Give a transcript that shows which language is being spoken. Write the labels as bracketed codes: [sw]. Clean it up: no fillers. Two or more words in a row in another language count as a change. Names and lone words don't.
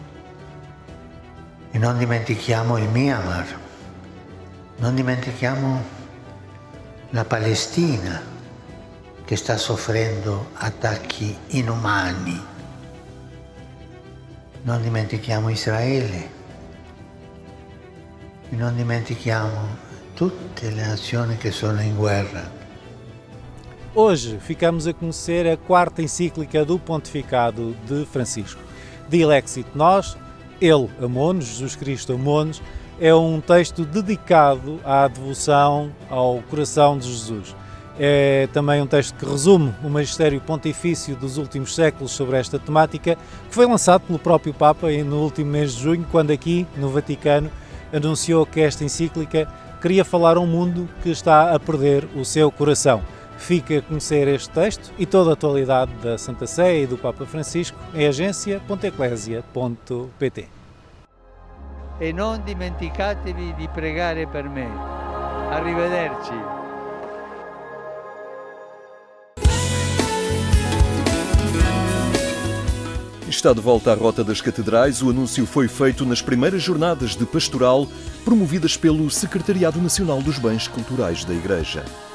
[it] E non dimentichiamo il Myanmar, non dimentichiamo la Palestina che sta soffrendo attacchi inumani. Non dimentichiamo Israele e non dimentichiamo tutte le nazioni che sono in guerra. [pt] Hoje ficamos a conhecer a 4ª encíclica do Pontificado de Francisco. Dilexit Nos, Ele amou-nos, Jesus Cristo amou-nos, é um texto dedicado à devoção ao coração de Jesus. É também um texto que resume o magistério pontifício dos últimos séculos sobre esta temática, que foi lançado pelo próprio Papa no último mês de junho, quando aqui, no Vaticano, anunciou que esta encíclica queria falar a um mundo que está a perder o seu coração. Fica a conhecer este texto e toda a atualidade da Santa Sé e do Papa Francisco em agência.eclesia.pt. [it] E non dimenticatevi di pregare per me. Arrivederci. [pt] Está de volta à Rota das Catedrais. O anúncio foi feito nas primeiras jornadas de pastoral promovidas pelo Secretariado Nacional dos Bens Culturais da Igreja.